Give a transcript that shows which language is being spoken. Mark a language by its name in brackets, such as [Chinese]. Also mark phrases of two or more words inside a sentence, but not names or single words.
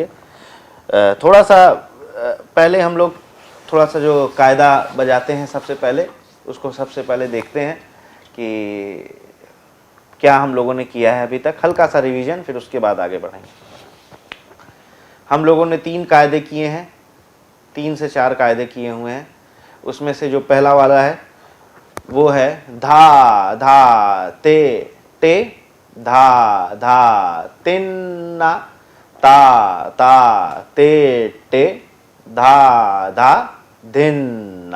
[Hindi] थोड़ा सा पहले हम लोग थोड़ा सा जो कायदा बजाते हैं सबसे पहले उसको सबसे पहले देखते हैं कि क्या हम लोगों ने किया है अभी तक, हल्का सा रिवीजन, फिर उसके बाद आगे बढ़ेंगे। हम लोगों ने 3 कायदे किए हैं, 3 से 4 कायदे किए हुए हैं। उसमें से जो पहला वाला है वो है धा धा ते टे, धा धा तिन्ना, ता ता ते टे, धा धा धिन्ना।